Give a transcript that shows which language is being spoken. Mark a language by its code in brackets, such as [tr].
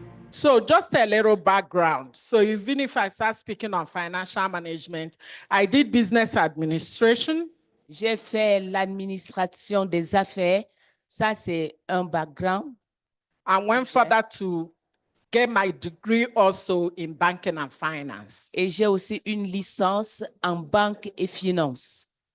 [en] So just a little background. So even if I start speaking on financial management, I did business administration. [fr] J'ai fait l'administration des affaires. Ça, c'est un background. [en] And went further to get my degree also in banking and finance. [fr] Et j'ai aussi une licence en banque et finance.